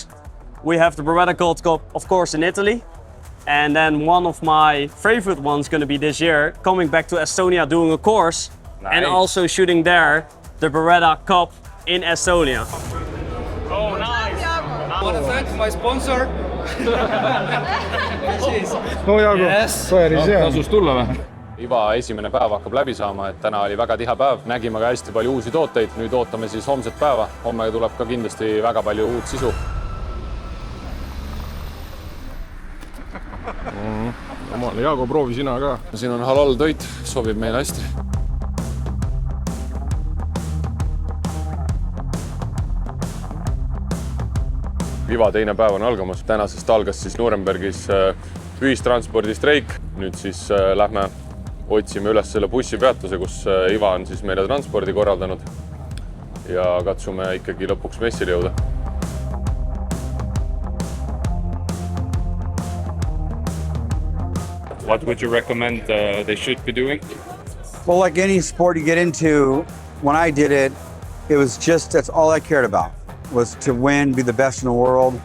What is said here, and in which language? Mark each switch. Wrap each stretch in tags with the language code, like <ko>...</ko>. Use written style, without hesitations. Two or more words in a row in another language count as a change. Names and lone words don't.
<en>We have the Beretta Gold Cup, of course, in Italy. And then one of my favorite ones going to be this year, coming back to Estonia doing a course. Nice. And also shooting there, the Beretta Cup in Estonia. Oh, nice! I want to thank my sponsor. no Jaago yes.,</en> <et>päris hea. Tasus tulla või? Iva esimene päev hakkab läbi saama, et täna oli väga tihe päev. Nägime ka hästi palju uusi tooteid, nüüd ootame siis homset päeva. Homme tuleb ka kindlasti väga palju uut sisu. Jaago, proovi sina ka. Siin on halal toit, sobib meile hästi. Iva teine päev on algamas. Tänasest algas siis Nurembergis ühistranspordistreik. Nüüd siis lähme otsime üles selle bussipeatuse, kus Iva on siis meile transpordi korraldanud. Ja katsume ikkagi lõpuks messile jõuda.</et> <en>What would you recommend they should be doing? Well, like any sport you get into, when I did it, it was just, that's all I cared about, was to win, be the best in the world.</en>